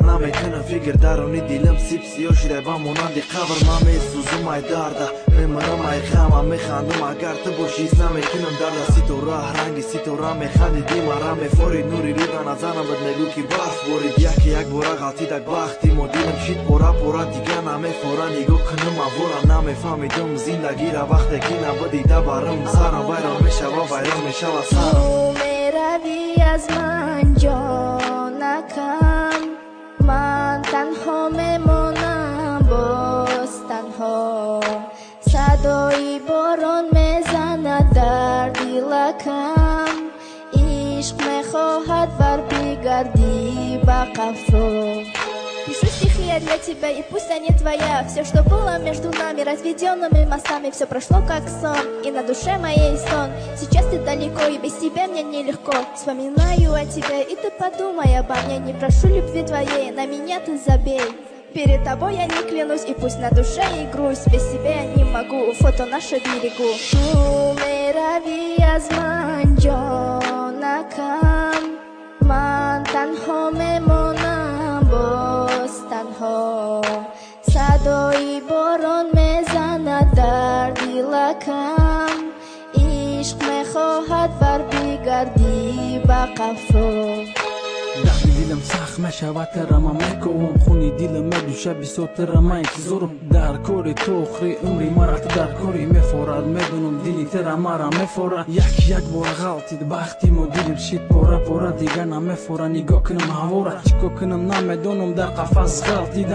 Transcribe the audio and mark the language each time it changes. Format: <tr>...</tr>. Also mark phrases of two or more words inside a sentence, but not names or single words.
<tg>наметунам фикр дарони дилам сип сиё шида ба монанди қабр ман месӯзум ай дарда мемарам ай ғама механдум агар ту бошӣ наметунам дарда ситора ранги ситора механдиди мара мефори нури руда назанам бад мегӯ ки барф борид яке як бора ғалтидак бахти мо дилам шид пора пора дига намефора нигоҳ кунам авора намефаҳмидум зиндагира вақте ки набудида барам сарам вайрон мешава вайрон мешава сарам Ту мерави аз ман ҷонакам Ман танҳо мемонам боз танҳо Садои борон мезанад дар дилакам Ишқ мехоҳад бар бигардӣ ба қафо</tg> <ru>Пишу стихи я для тебя, и пусть они твоя. Все, что было между нами, разведенными мостами, все прошло как сон, и на душе моей сон. Сейчас ты далеко, и без тебя мне нелегко. Вспоминаю о тебе, и ты подумай обо мне. Не прошу любви твоей, на меня ты забей. Перед тобой я не клянусь, и пусть на душе и грусть. Без тебя я не могу, фото наше берегу.</ru> <tg>Ту мерави аз ман ҷонакам Ман танҳо мемонам боз танҳо Садои борон мезанад дар дилакам Ишқ мехоҳад бар бигардӣ ба қафо дарди дилам сахт мешавад тарама мекувам хуни дилам медуша бисотара ман интизорам дар кори ту охири умри мара ту дар кори мефорад медунам дили тара мара мефорад як бора ғалтид бахти мо дилам шид пора пора дига намефора нигоҳ кунам ҳавора чико кунам намедонам дар қафас ғалтидам</tg>